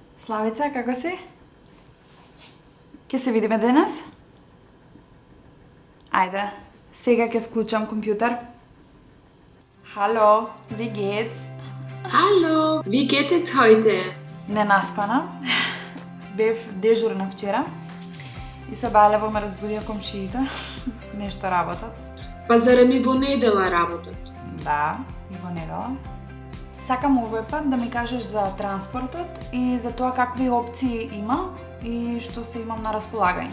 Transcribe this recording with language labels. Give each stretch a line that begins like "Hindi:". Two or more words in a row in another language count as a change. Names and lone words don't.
Macedonian: Славица, како си? Ке се видиме денес? Ајде, сега ќе вклучам компјутер.
German: Hallo, wie geht's? Hallo, wie geht es heute?
Macedonian: Не наспана. Бев дежурна вчера. И се бајлево ме разбудија комшиите. Нешто работат. Па зарем и во недела работат? Да, и во недела. Сакам овој пат да ми кажеш за транспортот и за тоа какви опции има и што се имам на располагање.